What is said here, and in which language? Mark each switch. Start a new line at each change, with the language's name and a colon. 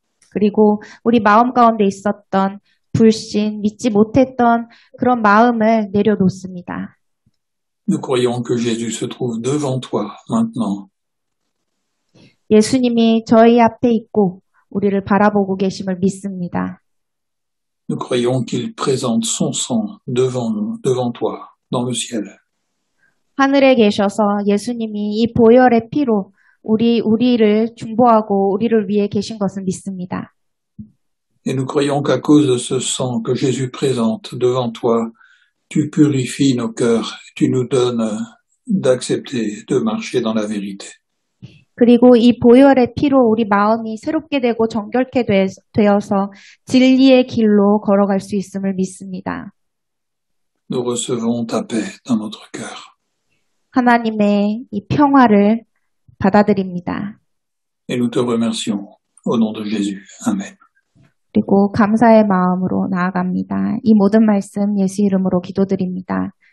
Korean: 그리고 우리 마음 가운데 있었던 불신, 믿지 못했던 그런 마음을 내려놓습니다.
French: Nous croyons que Jésus se trouve devant toi maintenant.
Korean: 예수님이 저희 앞에 있고 우리를 바라보고 계심을 믿습니다.
French: Nous croyons qu'il présente son sang devant nous, devant toi, dans le ciel.
Korean: 하늘에 계셔서 예수님이 이 보혈의 피로 우리를 중보하고 우리를 위해 계신 것을 믿습니다.
French: Et nous croyons qu'à cause de ce sang que Jésus présente devant toi, tu purifies nos cœurs, tu nous donnes d'accepter de marcher dans la vérité.
Korean: 그리고 이 보혈의 피로 우리 마음이 새롭게 되고 정결케 되어서 진리의 길로 걸어갈 수 있음을 믿습니다.
French: Nous recevons ta paix dans notre cœur.
Korean: 하나님의 이 평화를 받아들입니다.
French: Et nous te remercions au nom de Jésus. Amen.
Korean: 그리고 감사의 마음으로 나아갑니다. 이 모든 말씀 예수 이름으로 기도드립니다.